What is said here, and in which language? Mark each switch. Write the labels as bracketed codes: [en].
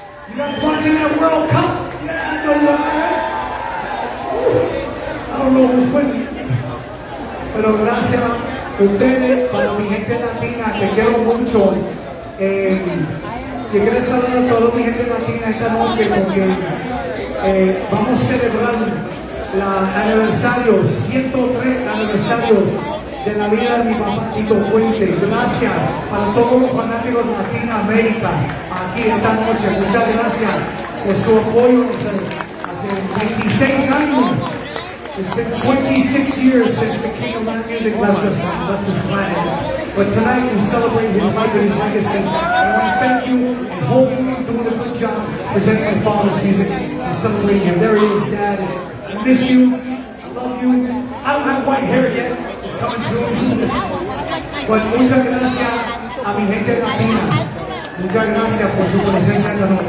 [en] You guys watching that World Cup? Yeah, I know you are. I don't know who's winning. [es] Pero gracias a ustedes, para mi gente latina, te quiero mucho. Yo quiero saludar a toda mi gente latina esta noche porque vamos a celebrar el aniversario, 103 aniversario de la vida de mi papá Tito Puente. Gracias para todos los fanáticos de Latinoamérica aquí esta noche. Muchas gracias por su apoyo hace 26 años. [en] It's been 26 years since the King of Latin Music left this planet. But tonight we celebrate his life and his legacy. And I want to thank you, and hopefully you're doing a good job presenting my father's music and celebrating him. There he is, Dad. I miss you. I love you. I don't have white hair yet. It's coming soon. But [es] muchas gracias a mi gente latina. Muchas gracias por su presencia esta noche.